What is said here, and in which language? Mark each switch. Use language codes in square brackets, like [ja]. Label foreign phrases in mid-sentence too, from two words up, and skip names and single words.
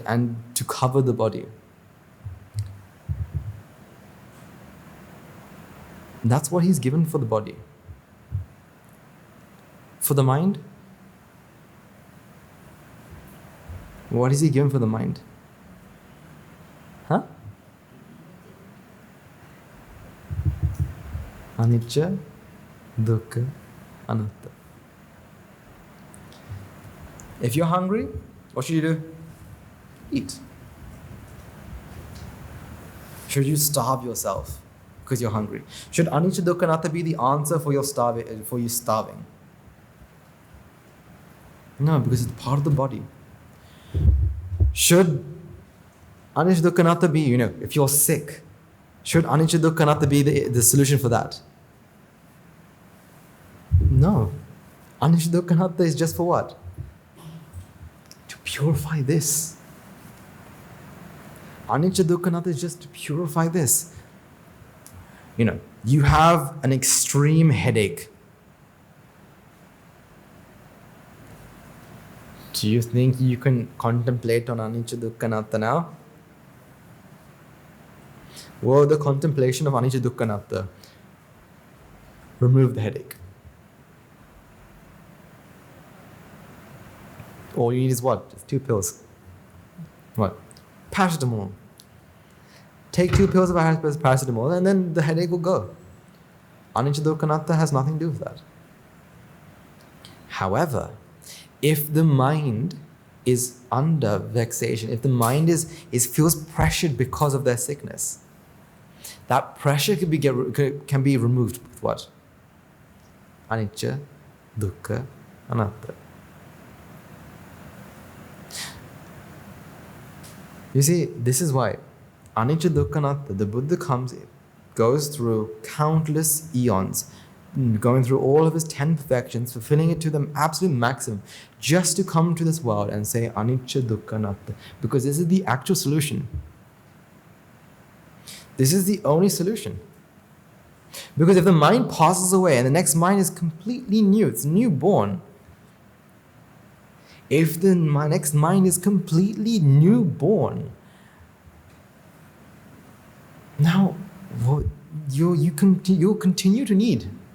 [en] And to cover the body. That's what he's given for the body. For the mind, what is he given for the mind? [pi] Huh? Anicca, dukkha, anatta. [en] If you're hungry, what should you do? Eat. Should you starve yourself because you're hungry? Should [pi] anicca, dukkha, anatta [en] be the answer for you starving? No, because it's part of the body. Should [pi] anicca, dukkha, anatta [en] be, if you're sick, should [pi] anicca, dukkha, anatta [en] be the solution for that? No. [pi] Anicca, dukkha, anatta [en] is just for what? To purify this. [pi] Anicca, dukkha, anatta [en] is just to purify this. You have an extreme headache. Do you think you can contemplate on [pi] anicca, dukkha, anatta [en] now? Well, the contemplation of [pi] anicca, dukkha, anatta [en] remove the headache. All you need is what? Just 2 pills. What? Paracetamol. Take 2 pills of paracetamol and then the headache will go. [pi] Anicca, dukkha, anatta [en] has nothing to do with that. However, if the mind is under vexation, if the mind feels pressured because of their sickness, that pressure can be removed with what? [pi] Anicca, dukkha, anatta. [en] You see, this is why [pi] anicca, dukkha, anatta, [en] the Buddha goes through countless eons, going through all of his 10 perfections, fulfilling it to the absolute maximum, just to come to this world and say [pi] anicca, dukkha, anatta, [en] because this is the actual solution. This is the only solution. Because if the mind passes away and the next mind is completely new, it's newborn. If the next mind is completely newborn, now you'll continue to need.